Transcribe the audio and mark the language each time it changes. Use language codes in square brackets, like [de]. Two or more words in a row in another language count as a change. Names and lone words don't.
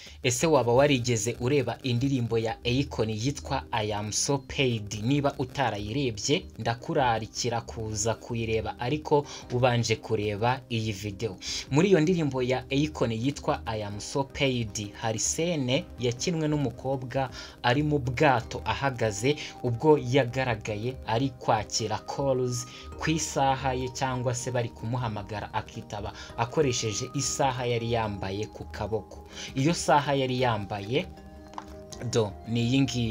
[rw] Ese waba warigeze ureba indirimbo ya Akon yitwa I am so paid? Niba utarayirebye ndakurarikira kuza kuyireba, ariko ubanje kureba iyi video. Muri iyo ndirimbo ya Akon yitwa I am so paid hari scene yakinwe n'umukobwa ari mu bwato ahagaze, ubwo yagaragaye ari kwakira calls ku isaha ye, cyangwa se bari kumuhamagara akitaba akoresheje isaha yari yambaye ku kaboko. Iyo saha yari yambaye ni iyi ngiyi.